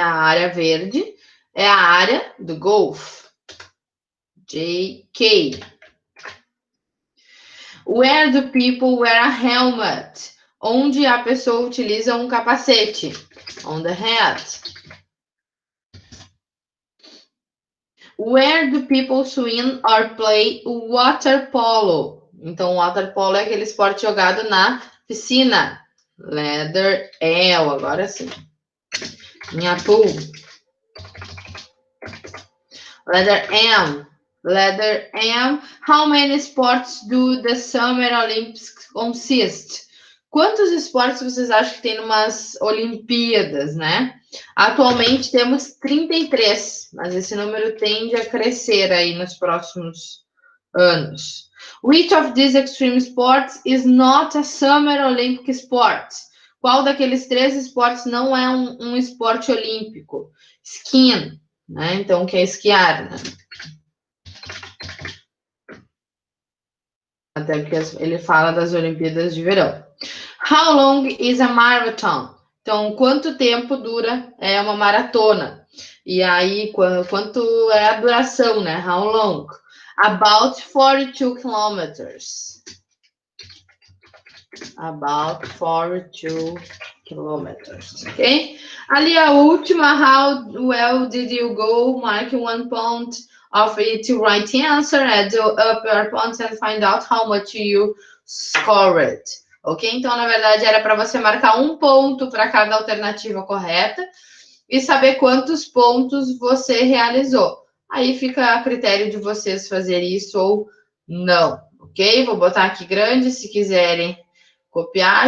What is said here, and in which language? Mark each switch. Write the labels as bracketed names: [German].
[Portuguese] A área verde é a área do golf. JK. [English] Where do people wear a helmet? [Portuguese] Onde a pessoa utiliza um capacete. [English] On the head. Where do people swim or play water polo? [Portuguese] Então, water polo é aquele esporte jogado na piscina. Letter L, agora sim. Minha pool. [English] Letter M. Letter M. How many sports do the Summer Olympics consist? [Portuguese] Quantos esportes vocês acham que tem numas Olimpíadas, né? Atualmente temos 33, mas esse número tende a crescer aí nos próximos anos. [English] Which of these extreme sports is not a Summer Olympic sport? [Portuguese] Qual daqueles três esportes não é um esporte olímpico? Skiing, né? Então, que é esquiar, né? Até porque ele fala das Olimpíadas de Verão. [English] How long is a marathon? [Portuguese] Então, quanto tempo dura uma maratona? E aí, quanto é a duração, né? [English] How long? About 42 kilometers. About 42 kilometers, ok? [Portuguese] Ali a última, [English] how well did you go? Mark 1 point of it right answer, add up your points and find out how much you scored. Ok? [Portuguese] Então, na verdade, era para você marcar 1 ponto para cada alternativa correta e saber quantos pontos você realizou. Aí fica a critério de vocês fazer isso ou não, ok? Vou botar aqui grande, se quiserem copiar.